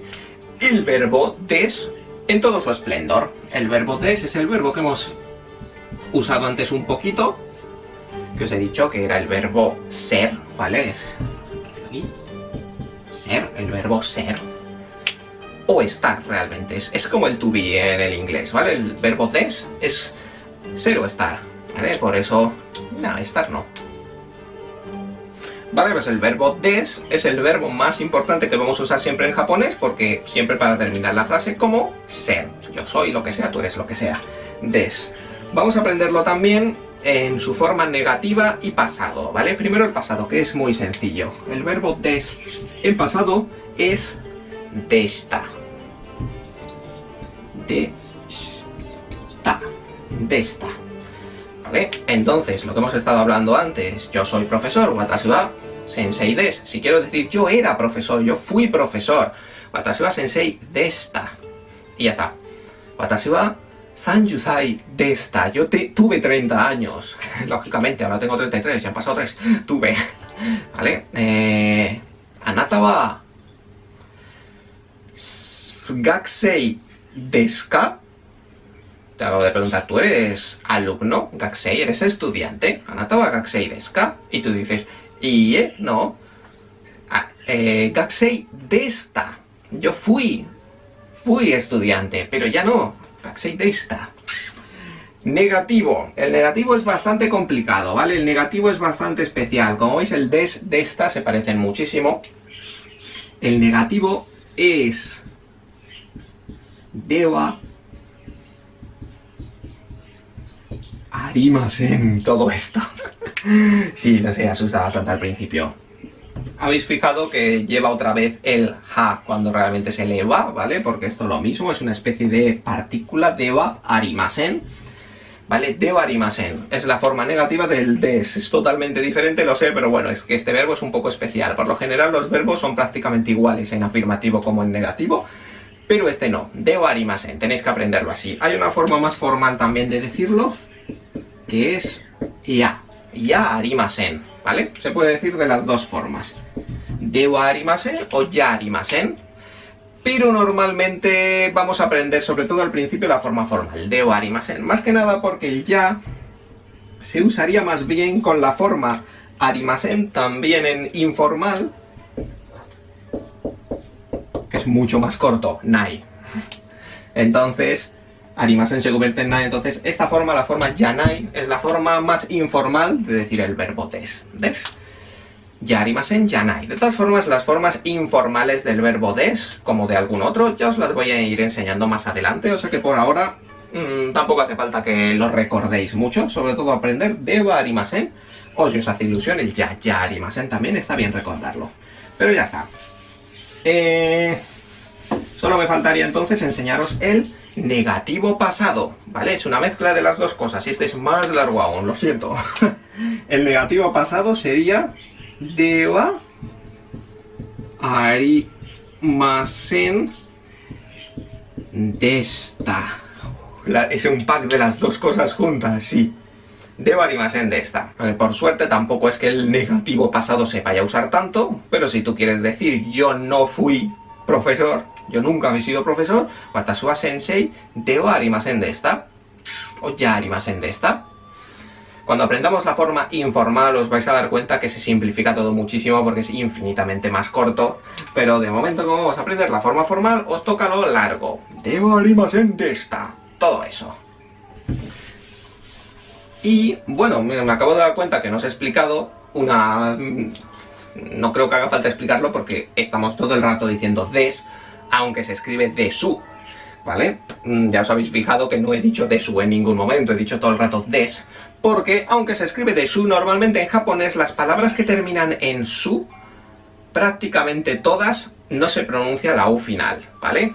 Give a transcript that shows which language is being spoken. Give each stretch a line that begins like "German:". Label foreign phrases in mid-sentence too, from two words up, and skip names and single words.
Spanish: El verbo des en todo su esplendor. El verbo des es el verbo que hemos usado antes un poquito. Que os he dicho que era el verbo ser, ¿vale? Ser, el verbo ser. O estar realmente. Es como el to be en el inglés, ¿vale? El verbo des es ser o estar, ¿vale? Por eso, no, estar no. Vale, pues el verbo des es el verbo más importante que vamos a usar siempre en japonés, porque siempre para terminar la frase como ser. Yo soy lo que sea, tú eres lo que sea. Des. Vamos a aprenderlo también en su forma negativa y pasado, ¿vale? Primero el pasado, que es muy sencillo. El verbo des en pasado es desta. Desta. ¿Vale? Entonces, lo que hemos estado hablando antes, yo soy profesor,
Japanese: 私は先生です.
Spanish: Si quiero decir yo era profesor, yo fui profesor,
Japanese: 私は先生でした.
Spanish: Y ya está.
Japanese: 私は30でした.
Spanish: Yo tuve 30 años. Lógicamente, ahora tengo 33, ya han pasado 3. Tuve. ¿Vale?
Japanese: あなたは学生ですか?
Spanish: Te acabo de preguntar, ¿tú eres alumno? Gakusei, ¿eres estudiante?
Japanese: あなたは学生ですか?
Spanish: Y tú dices, ¿y no?
Japanese: 学生でした.
Spanish: Yo fui estudiante, pero ya no.
Japanese: 学生でした.
Spanish: Negativo. El negativo es bastante complicado, ¿vale? El negativo es bastante especial. Como veis, el des, de esta se parecen muchísimo. El negativo es
Japanese: ではありません.
Spanish: Todo esto. Sí, lo sé, asusta bastante al principio. Habéis fijado que lleva otra vez el ha cuando realmente se eleva, ¿vale? Porque esto es lo mismo, es una especie de partícula
Japanese: ではありません.
Spanish: ¿Vale?
Japanese: ではありません
Spanish: es la forma negativa del des. Es totalmente diferente, lo sé, pero bueno, es que este verbo es un poco especial. Por lo general los verbos son prácticamente iguales en afirmativo como en negativo, pero este no.
Japanese: ではありません,
Spanish: tenéis que aprenderlo así. Hay una forma más formal también de decirlo, que es ya.
Japanese: じゃありません, ¿vale?
Spanish: Se puede decir de las dos formas.
Japanese: ではありません o じゃありません.
Spanish: Pero normalmente vamos a aprender, sobre todo al principio, la forma formal,
Japanese: ではありません.
Spanish: Más que nada porque el ya se usaría más bien con la forma arimasen también en informal, que es mucho más corto, nai. Entonces, arimasen se convierte en nai. Entonces, esta forma, la forma yanai, es la forma más informal de decir el verbo des.
Japanese: です。じゃありません、じゃない.
Spanish: De todas formas, las formas informales del verbo des, como de algún otro, ya os las voy a ir enseñando más adelante, o sea que por ahora tampoco hace falta que lo recordéis mucho, sobre todo aprender
Japanese: ではありません,
Spanish: o si os hace ilusión el
Japanese: じゃありません
Spanish: también está bien recordarlo. Pero ya está. Solo me faltaría entonces enseñaros el negativo pasado, ¿vale? Es una mezcla de las dos cosas, y este es más largo aún, lo siento. El negativo pasado sería
Japanese: ではありませんでした.
Spanish: Es un pack de las dos cosas juntas, sí.
Japanese: ではありませんでした.
Spanish: Vale, por suerte tampoco es que el negativo pasado se vaya a usar tanto, pero si tú quieres decir yo no fui profesor, yo nunca he sido profesor,
Japanese: 私は先生ではありませんでした. O じゃありませんでした.
Spanish: Cuando aprendamos la forma informal os vais a dar cuenta que se simplifica todo muchísimo porque es infinitamente más corto, pero de momento como vamos a aprender la forma formal os toca lo largo.
Japanese: ではありませんでした. Todo eso.
Spanish: Y bueno, me acabo de dar cuenta que no os he explicado una... No creo que haga falta explicarlo porque estamos todo el rato diciendo des, aunque se escribe desu, ¿vale? Ya os habéis fijado que no he dicho desu en ningún momento, he dicho todo el rato des, porque aunque se escribe desu, normalmente en japonés las palabras que terminan en su, prácticamente todas, no se pronuncia la u final, ¿vale?